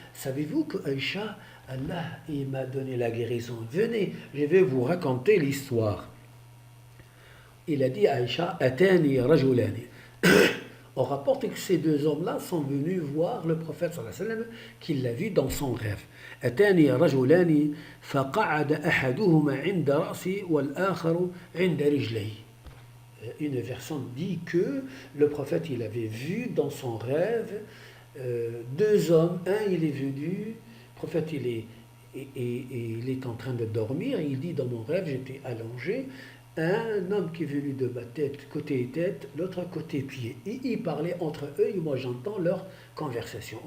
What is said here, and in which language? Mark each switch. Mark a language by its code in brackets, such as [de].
[fr] Savez-vous que Aïcha, Allah il m'a donné la guérison. Venez, je vais vous raconter l'histoire. Il a dit à Aïcha, [ar] Atani rajulani. [fr] On rapporte que ces deux hommes-là sont venus voir le prophète [ar] sallallahu alayhi wa sallam, [fr] qu'il l'a vu dans son rêve. [ar] Atani rajulani فقعد أحدهما عند رأسي والآخر عند رجلي. [fr] Une version dit que le prophète il avait vu dans son rêve deux hommes. Un il est venu, le prophète il est en train de dormir, et il dit dans mon rêve j'étais allongé, un homme qui est venu de ma tête côté tête, l'autre côté pied, et ils parlaient entre eux et moi j'entends leur conversation.